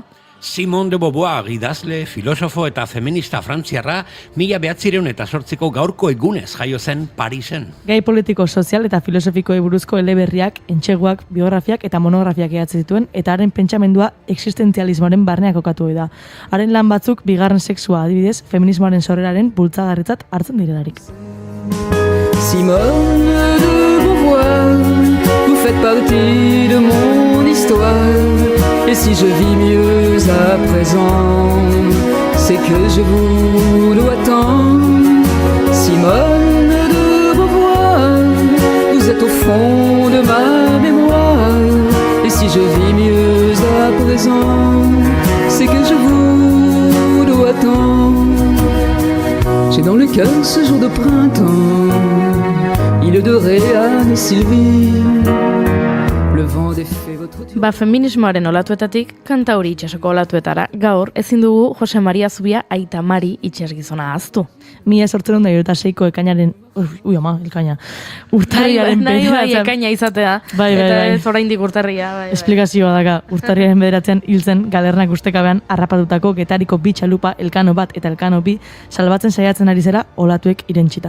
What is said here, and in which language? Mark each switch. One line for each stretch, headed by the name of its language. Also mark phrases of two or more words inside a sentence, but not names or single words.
Basque: Simone de Beauvoir, idazle, filosofo eta feminista frantziarra, 1908ko gaurko egunez jaio zen Parisen. Gai politiko, sozial eta filosofikoei buruzko eleberriak, entxeguak, biografiak eta monografiak edatze zituen, eta haren pentsamendua existentzialismoaren barneak kokatu da. Haren lan batzuk bigarren sexua adibidez, feminismoaren sorreraren bultzagarritzat hartzen direlarik.
French: Simone de Beauvoir, vous faites partie de mon histoire. Et si je vis mieux à présent, c'est que je vous dois tant. Simone de Beauvoir, vous êtes au fond de ma mémoire. Et si je vis mieux à présent, c'est que je vous dois tant. J'ai dans le cœur ce jour de printemps, île de Réanne et Sylvie, le vent défait votre...
Basque: Ba, feminismoaren olatuetatik kanta hori itxasoko olatuetara, gaur ezin dugu Jose Maria Zubia Aita Mari itxasgizona ahaztu. 1896ko ekainaren... Ui, ama, ekaina. Urtarriaren bederatzean... ekaina izatea. Bai. Eta ez oraindik urtarria. Bai. Esplikazioa daka, urtarriaren bederatzean hiltzen Galernak ustekabean harrapatutako Getariko bi txalupa Elkano bat eta Elkano bi salbatzen saiatzen ari zera olatuek irentsita.